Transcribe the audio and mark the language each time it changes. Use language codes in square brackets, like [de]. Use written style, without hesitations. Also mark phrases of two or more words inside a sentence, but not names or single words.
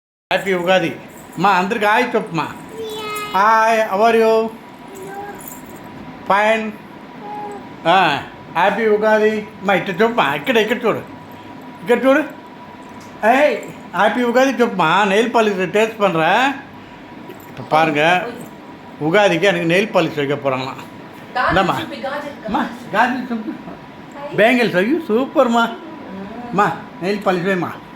[te] హ్యాపీ ఉగాది మా అందరికి హాయ్ చెప్పమ్మా. [en] Hi are you fine. [te] హ్యాపీ ఉగాది మా ఇక్కడ చెప్పమ్మా. ఇక్కడ చూడు, ఇక్కడ చూడు. [ta] ஏய் ஹாப்பி உகாதி சொல்லுமா. [en] nail polish taste [ta] பண்ணுறேன். இப்போ பாருங்கள், உகாதிக்கு எனக்கு [en] nail polish [ta] வைக்க போகிறாங்களாம். இந்தாம்மா அம்மா காஜல் சூப்பர், பேங்கிள்ஸ் ஐயோ சூப்பர்மா. அம்மா [en] nail polish [ta] வேம்மா.